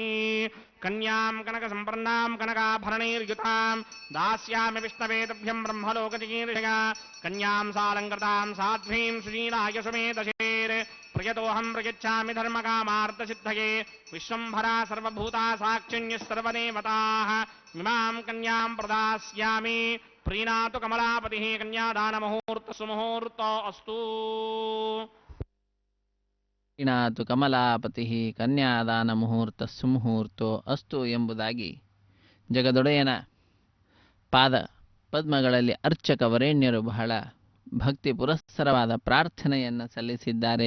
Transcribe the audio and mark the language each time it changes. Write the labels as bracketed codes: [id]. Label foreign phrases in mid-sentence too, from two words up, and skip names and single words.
[sa] కన్యాం కనక సంపన్నాం కనకాభరణైర్యుతాం దాస్యామి విష్ణవేతుభ్యం బ్రహ్మలోకచికీర్షగా కన్యాం సాలంకృతాం సాధ్వీం సుశీలాయ సుమేధశేర్ ప్రయతోహం ప్రయచ్ఛామి ధర్మకామార్థసిద్ధయే విశ్వంభరా సర్వభూతా సాక్షిణ్యः సర్వదేవతాః ఇమాం కన్యాం ప్రదాస్యామి. ಪ್ರೀಣಾತು ಕಮಲಾಪತಿ ಕನ್ಯಾದಾನ ಮುಹೂರ್ತ ಸುಮುಹೂರ್ತ ಅಸ್ತು. ಪ್ರೀಣಾತು ಕಮಲಾಪತಿ ಕನ್ಯಾದಾನ ಮುಹೂರ್ತ ಸುಮುಹೂರ್ತೋ ಅಸ್ತು [kn] ಎಂಬುದಾಗಿ ಜಗದೊಡೆಯನ ಪಾದ ಪದ್ಮಗಳಲ್ಲಿ ಅರ್ಚಕ ವರೇಣ್ಯರು ಬಹಳ ಭಕ್ತಿ ಪುರಸ್ಸರವಾದ ಪ್ರಾರ್ಥನೆಯನ್ನು ಸಲ್ಲಿಸಿದ್ದಾರೆ.